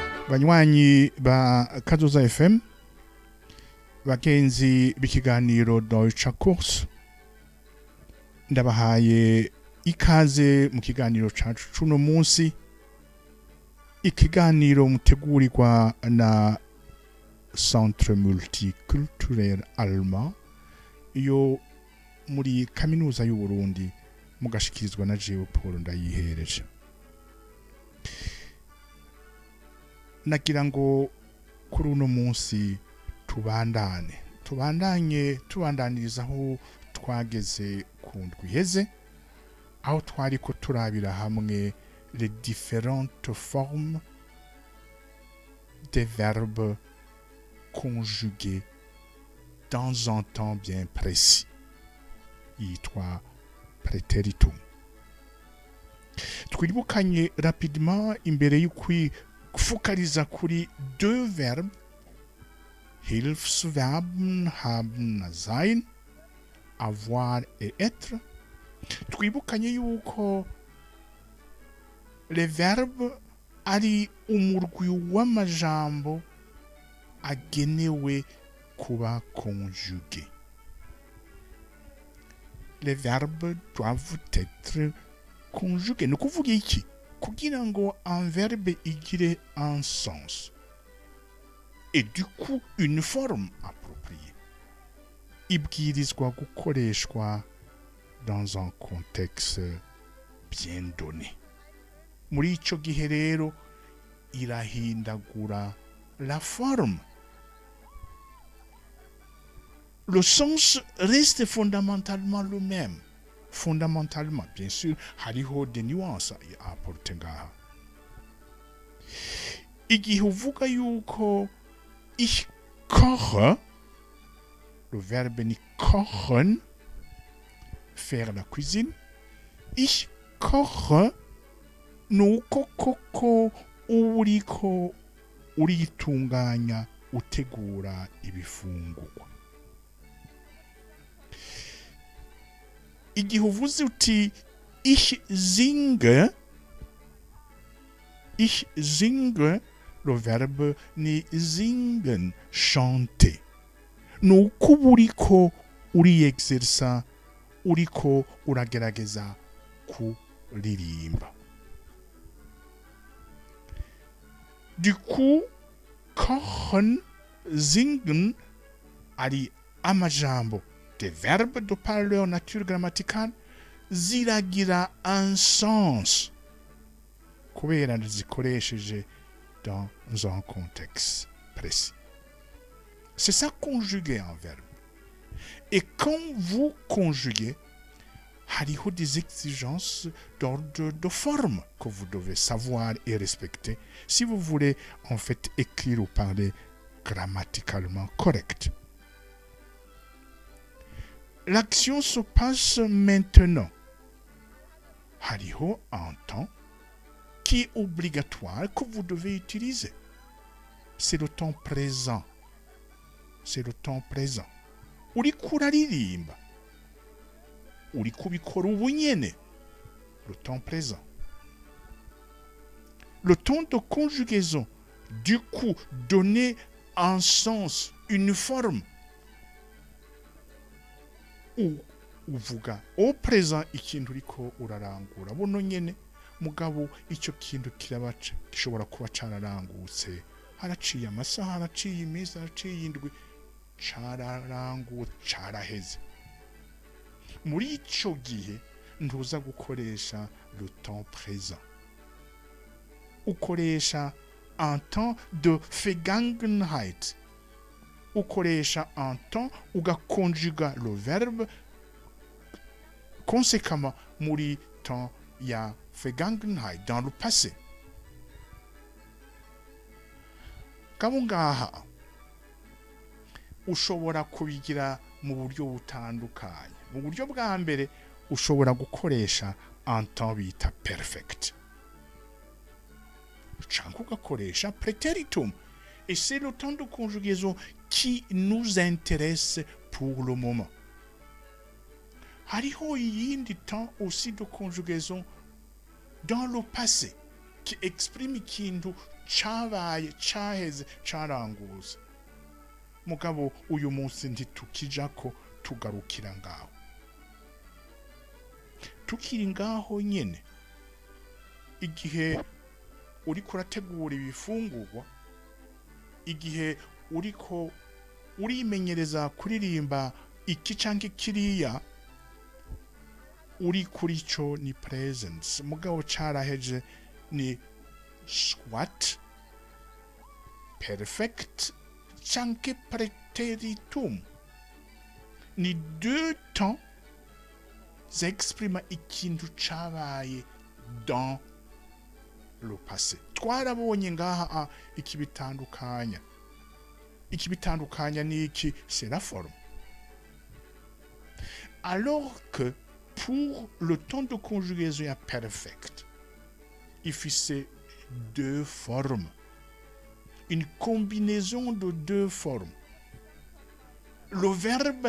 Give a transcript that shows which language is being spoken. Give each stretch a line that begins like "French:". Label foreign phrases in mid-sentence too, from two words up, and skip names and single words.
Rundi: banywanyi ba Kazoza FM bagenzi b'ikiganiro Deutsche Kurs ndabahaye ikaze mu kiganiro cacu cuno munsi, ikiganiro mutegurirwa na Centre Multiculturel Allemand yo muri kaminuza y'u Burundi mugashikirizwa na Jewe Paul Ndayihereje. Nagira ngo kuri uno munsi tubandaniriza aho twageze ku ndwi iheze, aho twari ko turabira hamwe
French: les différentes formes des verbes conjugués dans un temps bien précis,
Rundi: yitwa préteritum. Twibukanye rapidement imbere y'ukwifukariza kuri
French: deux verbes,
German: Hilfsverben haben na sein,
French: avoir et être.
Rundi: Twibukanye yuko
French: les verbes
Rundi: ari umurwi w'amajambo agenewe kuba conjugués.
French: Les verbes doivent être conjugués.
Rundi: Ni kuvuga iki? Kugira ngo
French: un verbe igire un sens et du coup une forme appropriée,
Rundi: ibwirizwa gukoreshwa
French: dans un contexte bien donné.
Rundi: Muri ico gihe rero irahindagura
French: la forme. Le sens reste fondamentalement le même. Fondamentalement, bien sûr, hariho des nuances à apporter ngaha.
Rundi: Igihe uvuga yuko
German: ich koche,
French: le verbe ni kochen, faire la cuisine.
German: Ich koche,
Rundi: nuko koko uriko uritunganya utegura ibifungurwa. Igihe uvuze uti
German: ich singe,
French: le verbe ni singen, chanter.
Rundi: Nuko uriko uri-exersa, uriko uragerageza kuririmba.
French: Du coup,
German: kochen, singen,
Rundi: ari amajambo
French: des verbes de par leur nature grammaticale, ziragira un sens
Rundi: kubera zikoresheje
French: dans un contexte précis. C'est ça conjuguer un verbe. Et quand vous conjuguez, il y a des exigences d'ordre de forme que vous devez savoir et respecter si vous voulez en fait écrire ou parler grammaticalement correct. L'action se passe maintenant. Il y a un temps qui est obligatoire que vous devez utiliser. C'est le temps présent. C'est le temps présent.
Rundi: Uriko uraririmba, uriko ubikora ubu nyene,
French: le temps présent. Le temps de conjugaison, du coup, donner un sens, une forme.
Rundi: Uvuga
French: au présent
Rundi: ikintu uriko urarangura buno nyene, mugabo icyo kintu kirabaca gishobora kuba cararangutse, haraciye amasaha, haraciye iminsi, haraciye indwi, cararangutse, caraheze. Muri ico gihe ntuza gukoresha
French: le temps présent,
Rundi: ukoresha
French: un temps de Vergangenheit,
Rundi: ukoresha
French: un temps
Rundi: ugakonjuga
French: le verbe conséquemment
Rundi: muri temps ya Vergangenheit,
French: dans le passé.
Rundi: Kabungaha ushobora kubigira mu buryo butandukanye. Mu buryo bwa mbere ushobora gukoresha
French: un temps
Rundi: bita perfect, cyangwa ugakoresha préteritum.
French: Et c'est le temps de conjugaison qui nous intéresse pour le moment.
Rundi: Hariho yindi
French: temps aussi de conjugaison dans le passé. qui exprime
Rundi: ikintu cabaye caheze caranguza mugabo uyu munsi ntitukijako tugarukira ngaho tukiri ngaho nyene igihe uriko urategura ibifungurwa igihe uriko urimenyereza kuririmba iki canke kiriya uri kuri cyo ni presence mugabo caraheje ni squat perfect canke preteritum ni
French: deux temps
Rundi: zexprima ikintu cabaye
French: dans le passé
Rundi: twarabonye ngaha ikibitandukanya ni iki
French: c'est la forme alors que pour le temps de conjugaison ya perfect il fait deux formes une combinaison de deux formes le verbe